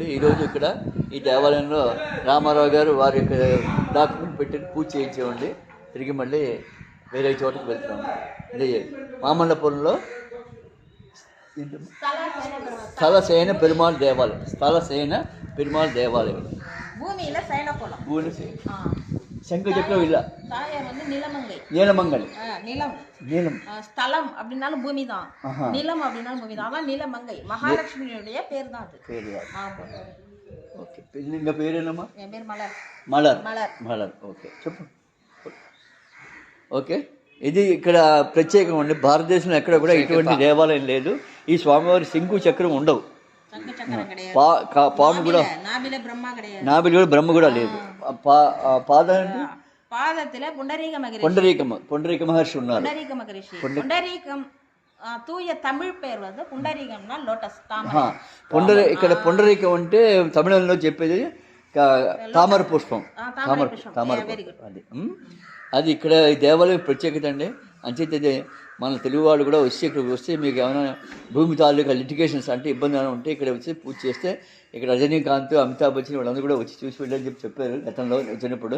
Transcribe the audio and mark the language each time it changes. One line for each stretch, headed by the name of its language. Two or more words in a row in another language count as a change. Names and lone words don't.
Telugu: ఈరోజు ఇక్కడ ఈ దేవాలయంలో రామారావు గారు వారి యొక్క డాక్యుమెంట్ పెట్టి పూజ చేయించేవండి. తిరిగి మళ్ళీ వేరే చోటకి వెళ్తున్నాం. ఇది మామల్లపురంలో స్థలశయన పెరుమాళ్ దేవాలయం. భూమి శంకు చక్రం
Tamil: இல்ல, நீலமங்கை. நீலம் ஸ்தலம் அப்படினாலும் பூமி தான், நிலம் அப்படினாலும் பூமி தான். அதான் நீலமங்கை மகாலட்சுமியுடைய பேர் தான் அது.
Telugu: ఓకే. ఇంకా పేరేనమ్మా?
Tamil: என் பேர் மலர்.
Telugu: మలర్. ఓకే, చెప్పు. ఓకే, ఇది ఇక్కడ ప్రత్యేకం అండి. భారతదేశంలో ఎక్కడ కూడా ఇటువంటి దేవాలయం లేదు. ఈ స్వామివారి శంకు చక్రం ఉండవు. పాము కూడా, నాభిలో కూడా బ్రహ్మ కూడా లేదు.
Tamil: பாதத்துல
Telugu: புண்டரீக மகர்ஷி ఉన్నారు.
Tamil: புண்டரீகம் தூய தமிழ் పేరు வந்து
Telugu: పుండరీకంనా లోటస్ తామర. ఇక్కడ పుండరీకం అంటే తమిళంలో చెప్పేది తామర పుష్పం. అది ఇక్కడ ఈ దేవాలయం ప్రత్యేకత అండి. అంచేత మన తెలుగు వాళ్ళు కూడా ఇక్కడికి వస్తే మీకు ఏమైనా భూమి తాలూకా లిటిగేషన్స్ అంటే ఇబ్బంది ఏమైనా ఉంటే ఇక్కడ వచ్చి పూజ చేస్తే ఇక్కడ రజనీకాంత్, అమితాబ్ బచ్చన్ వాళ్ళందరూ కూడా వచ్చి చూసి వెళ్ళని చెప్పారు గతంలో వచ్చినప్పుడు.